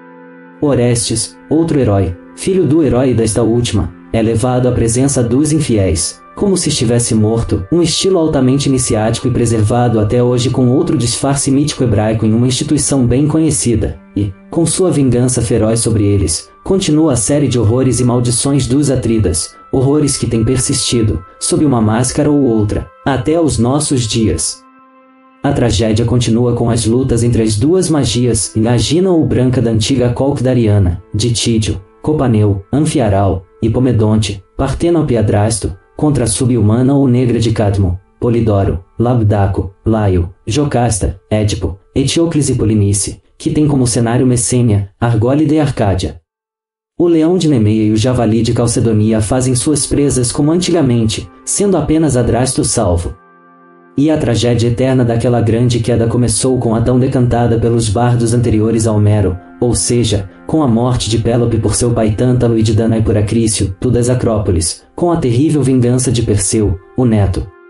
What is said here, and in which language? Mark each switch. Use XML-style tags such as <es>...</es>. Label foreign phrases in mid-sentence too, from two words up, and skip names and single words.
<pt>Orestes, outro herói, filho do herói desta última, é levado à presença dos infiéis, como se estivesse morto, um estilo altamente iniciático e preservado até hoje com outro disfarce mítico hebraico em uma instituição bem conhecida, e, com sua vingança feroz sobre eles, continua a série de horrores e maldições dos Atridas, horrores que têm persistido, sob uma máscara ou outra, até os nossos dias. A tragédia continua com as lutas entre as duas magias, a Gina ou branca da antiga Colquidariana, de Tídio, Copaneu, Anfiaral, Hipomedonte, Partenope e Adrasto, contra a sub-humana ou negra de Cadmo, Polidoro, Labdaco, Laio, Jocasta, Édipo, Eteocles e Polinice, que tem como cenário Messênia, Argólida e Arcádia. O leão de Nemeia e o javali de Calcedonia fazem suas presas como antigamente, sendo apenas Adrasto salvo. E a tragédia eterna daquela grande queda começou com a tão decantada pelos bardos anteriores a Homero, ou seja, com a morte de Pélope por seu pai Tântalo e de Danae por Acrício, tu das Acrópolis, com a terrível vingança de Perseu, o neto.</pt>